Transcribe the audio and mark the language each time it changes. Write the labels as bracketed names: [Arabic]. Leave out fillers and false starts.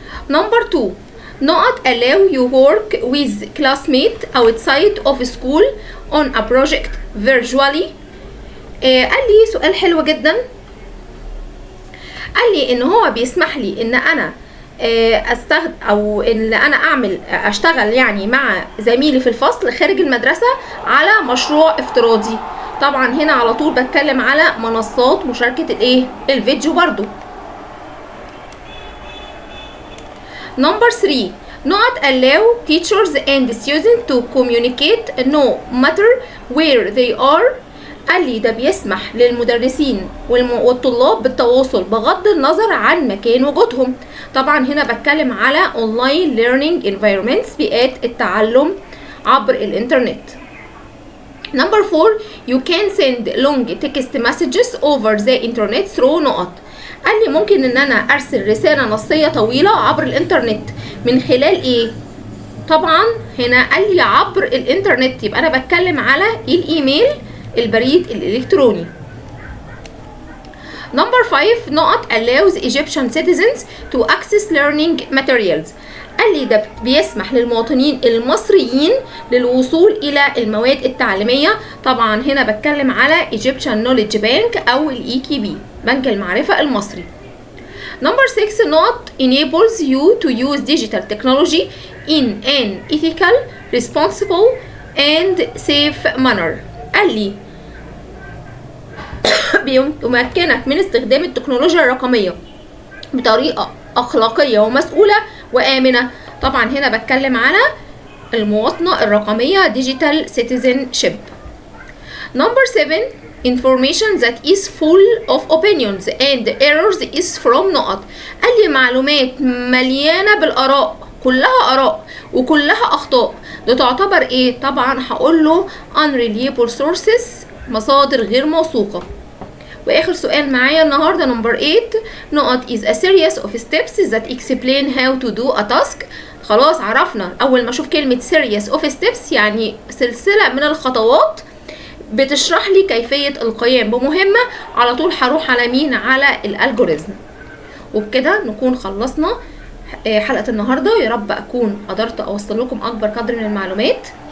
[English] Number 2 نقط allow you work with classmate outside of school on a project virtually. [Arabic] قال لي سؤال حلو جدا. قال لي ان هو بيسمح لي ان انا استخدم او ان انا اشتغل يعني مع زميلي في الفصل خارج المدرسة على مشروع افتراضي. طبعا هنا على طول بتكلم على منصات مشاركة الفيديو برضو. [English] Number 3 not allow teachers and students to communicate no matter where they are. [Arabic] قال لي ده بيسمح للمدرسين والطلاب بالتواصل بغض النظر عن مكان وجودهم. طبعا هنا بتكلم على [English] online learning environments، [Arabic] بيئات التعلم عبر الانترنت. [English] Number 4 you can send long text messages over the internet through نقط. [Arabic] قال لي ممكن ان انا ارسل رسالة نصية طويلة عبر الانترنت من خلال ايه؟ طبعا هنا قال لي عبر الانترنت، يبقى انا بتكلم على الايميل، البريد الالكتروني. [English] Number 5 نقط allows Egyptian citizens to access learning materials. [Arabic] قال لي ده بيسمح للمواطنين المصريين للوصول الى المواد التعليمية. طبعا هنا بتكلم على Egyptian Knowledge Bank او EKB، بنك المعرفة المصري. [English] Number 6 نقط enables you to use digital technology in an ethical, responsible and safe manner. [Arabic] قال لي بيمكنك من استخدام التكنولوجيا الرقمية بطريقة أخلاقية ومسؤولة وآمنة. طبعا هنا بتكلم على المواطنة الرقمية digital citizenship. [English] Number 7 information that is full of opinions and errors is from نقط. [Arabic] قال لي معلومات مليانة بالآراء، كلها آراء وكلها أخطاء، ده تعتبر ايه؟ طبعا هقول له [English] unreliable sources، [Arabic] مصادر غير موثوقة. واخر سؤال معايا النهارده نمبر 8 نقط [English] is a series of steps that explain how to do a task. [Arabic] خلاص عرفنا اول ما اشوف كلمة [English] series of steps [Arabic] يعني سلسلة من الخطوات بتشرح لي كيفية القيام بمهمة. على طول هروح على مين؟ على الالجوريزم. وبكده نكون خلصنا حلقة النهاردة. يا رب اكون قدرت اوصل لكم اكبر قدر من المعلومات.